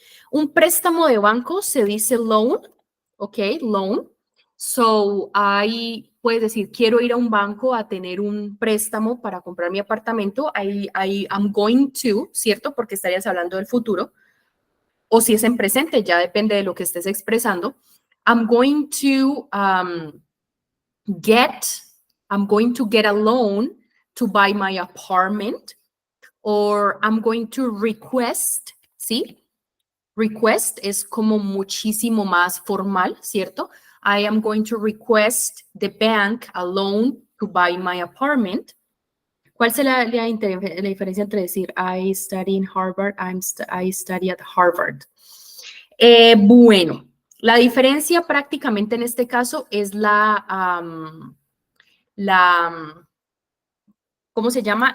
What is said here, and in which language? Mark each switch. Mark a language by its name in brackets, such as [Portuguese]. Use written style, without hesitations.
[Spanish] Un préstamo de banco se dice loan, ok, loan. So, ahí puedes decir, quiero ir a un banco a tener un préstamo para comprar mi apartamento. [English] I'm going to, [Spanish] ¿cierto? Porque estarías hablando del futuro. O si es en presente, ya depende de lo que estés expresando. [English] I'm going to get a loan to buy my apartment. Or I'm going to request, ¿sí? [Spanish] Request es como muchísimo más formal, ¿cierto? [English] I am going to request the bank a loan to buy my apartment. [Spanish] ¿Cuál es la diferencia entre decir [English] I study in Harvard, I study at Harvard? [Spanish] Bueno, la diferencia prácticamente en este caso es ¿cómo se llama?